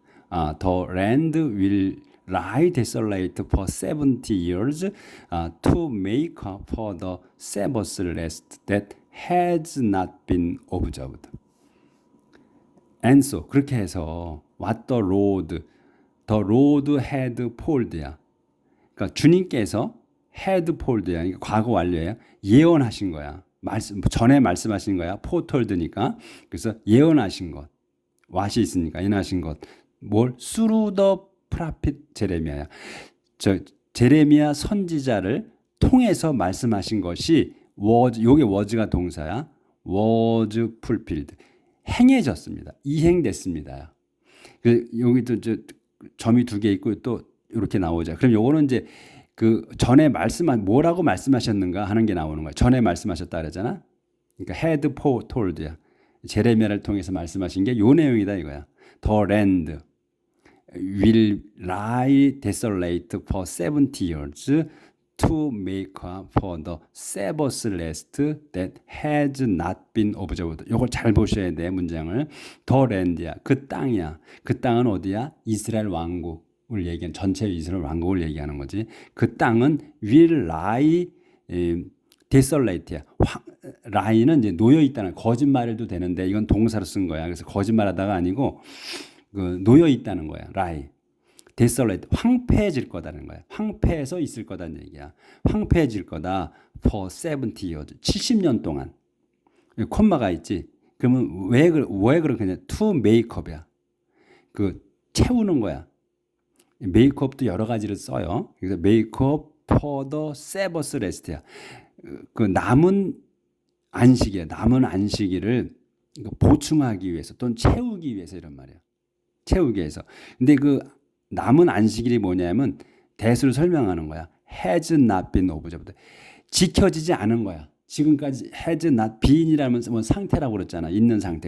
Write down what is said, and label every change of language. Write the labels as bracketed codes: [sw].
[en] The land will lie desolate for 70 years to make up for the Sabbath rest that has not been observed. And so [ko] 그렇게 해서 [en] what the Lord had foretold야. [ko] 그러니까 주님께서 [en] had foretold [ko] 야. 그러니까 과거 완료예요. 예언하신 거야. 전에 말씀하신 거야. foretold니까. 그래서 예언하신 것. what이 있으니까 예언하신 것. 뭘? [en] through the prophet 제레미야야. [ko] 제레미야 선지자를 통해서 말씀하신 것이 was, 요게 was가 동사야. [en] was fulfilled. [ko] 행해졌습니다. 이행됐습니다. 여기도 점이 2개 있고 또 이렇게 나오죠. 그럼 요거는 이제 그 전에 뭐라고 말씀하셨는가 하는 게 나오는 거야. 전에 말씀하셨다 그러잖아. 그러니까 [en] had foretold [ko] 야. 제레미야를 통해서 말씀하신 게 요 내용이다 이거야. [en] The land will lie desolate for 70 years to make up for the Sabbath rest that has not been observed. [ko] 이걸 잘 보셔야 돼 문장을. [en] The land [ko] 야. 그 땅이야. 그 땅은 어디야? 이스라엘 왕국을 얘기한 전체 이스라엘 왕국을 얘기하는 거지. 그 땅은 [en] will lie desolate [ko] 야. lie는 이제 놓여 있다는 거짓말을 해도 되는데 이건 동사로 쓴 거야. 그래서 거짓말하다가 아니고 그 놓여 있다는 거야. lie. desolate, 황폐해질 거다는 거야. 황폐해서 있을 거다는 얘기야. 황폐해질 거다. [en] for 70 years, [ko] 70년 동안. 콤마가 있지. 그러면 왜 그렇게 하냐? [en] to make up이야. [ko] 그 채우는 거야. make up도 여러 가지를 써요. [en] 그래서 make up for the Sabbath rest야. [ko] 그 남은 안식이야. 남은 안식일을 보충하기 위해서 또는 채우기 위해서 이런 말이야. 채우기 위해서. 근데 그 남은 안식일이 뭐냐면 대수를 설명하는 거야. [en] has not been observed. [ko] 지켜지지 않은 거야. 지금까지 [en] has not been [ko] 이라는 뭐 상태라고 그랬잖아. 있는 상태.